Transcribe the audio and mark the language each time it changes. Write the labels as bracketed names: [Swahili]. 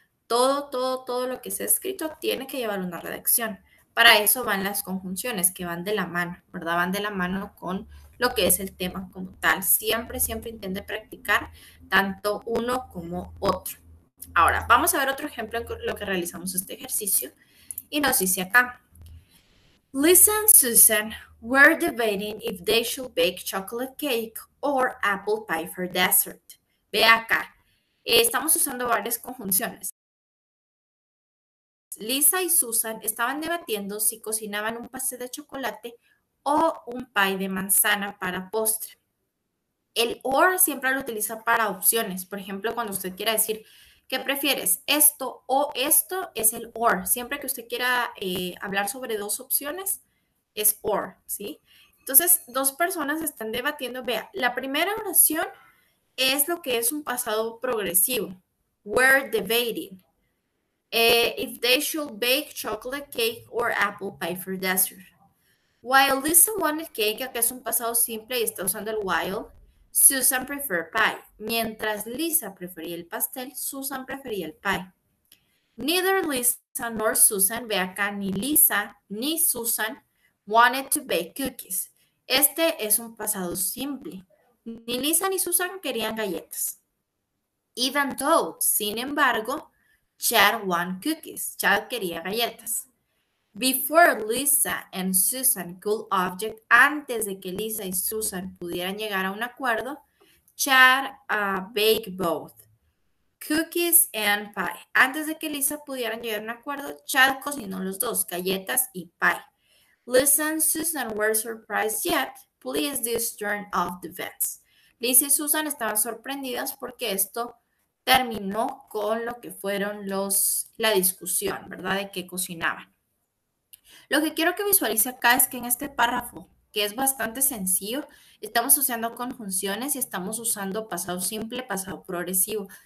[Spanish] Todo lo que se ha escrito tiene que llevar una redacción. Para eso van las conjunciones que van de la mano, ¿verdad? Van de la mano con lo que es el tema como tal. Siempre intente practicar tanto uno como otro. Ahora, vamos a ver otro ejemplo en lo que realizamos este ejercicio. Y nos dice acá, [English] Lisa and Susan were debating if they should bake chocolate cake or apple pie for dessert. [Spanish] Ve acá, estamos usando varias conjunciones. Lisa y Susan estaban debatiendo si cocinaban un pastel de chocolate o un pie de manzana para postre. El or siempre lo utiliza para opciones. Por ejemplo, cuando usted quiera decir, ¿Qué prefieres? ¿Esto o esto? Es el or. Siempre que usted quiera hablar sobre dos opciones, es or, ¿sí? Entonces, dos personas están debatiendo. Vea, la primera oración es lo que es un pasado progresivo. [English] We're debating. If they should bake chocolate cake or apple pie for dessert. While Lisa wanted cake, [Spanish] acá es un pasado simple y está usando el while, [English] Susan preferred pie. [Spanish] Mientras Lisa prefería el pastel, Susan prefería el pie. [English] Neither Lisa nor Susan, [Spanish] ve acá, ni Lisa ni Susan [English] wanted to bake cookies. [Spanish] Este es un pasado simple. Ni Lisa ni Susan querían galletas. [English] Even though, [Spanish] sin embargo, [English] Chad wanted cookies. [Spanish] Chad quería galletas. [English] Before Lisa and Susan could object, [Spanish] antes de que Lisa y Susan pudieran llegar a un acuerdo, [English] Chad baked both cookies and pie. [Spanish] Antes de que Lisa pudieran llegar a un acuerdo, Chad cocinó los dos, galletas y pie. [English] Lisa and Susan were surprised yet. Please this turn off the vents. [Spanish] Lisa y Susan estaban sorprendidas porque esto terminó con lo que fueron la discusión, ¿verdad? De que cocinaban. Lo que quiero que visualice acá es que en este párrafo, que es bastante sencillo, estamos usando conjunciones y estamos usando pasado simple, pasado progresivo.